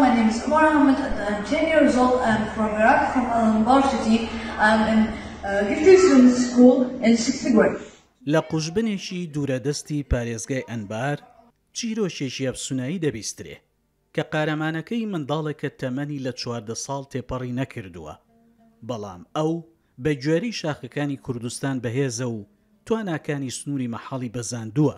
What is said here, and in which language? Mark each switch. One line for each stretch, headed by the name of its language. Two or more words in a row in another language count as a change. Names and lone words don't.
English: is Omar Ahmed, 10 years old. I'm from Iraq, from Al-Anbar city. I'm in Gifted Student School in 6th grade.
Central Kurdish: لە قوشبنێکی دوورەدەستی پارێزگای ئەنبار چیرۆشێکی ئەفسونایی دەبیسترێ کە قارەمانەکەی منداڵێکە تەمەنی لە 14 ساڵ تێپەڕی نەکردووە، بەڵام ئەو بە گوێرەی شاخەکانی کوردستان بەهێزە و تواناکانی سنووری مەحاڵی بەزاندووە.